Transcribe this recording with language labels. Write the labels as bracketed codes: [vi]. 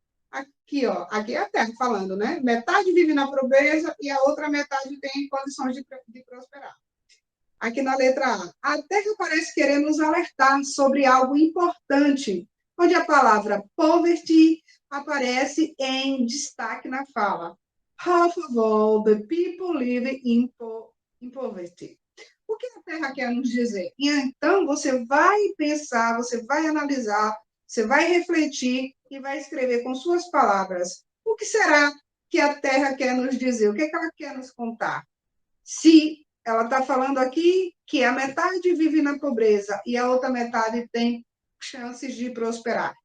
[pt] Aqui, ó, aqui é a Terra falando, né? Metade vive na pobreza e a outra metade tem condições de prosperar. Aqui na letra A. A Terra parece querer nos alertar sobre algo importante, onde a palavra poverty aparece em destaque na fala. [en] Half of all the people live in poverty. [pt] O que a Terra quer nos dizer? E então, você vai pensar, você vai analisar, você vai refletir e vai escrever com suas palavras. O que será que a Terra quer nos dizer? O que é que ela quer nos contar? Se ela está falando aqui que a metade vive na pobreza e a outra metade tem chances de prosperar.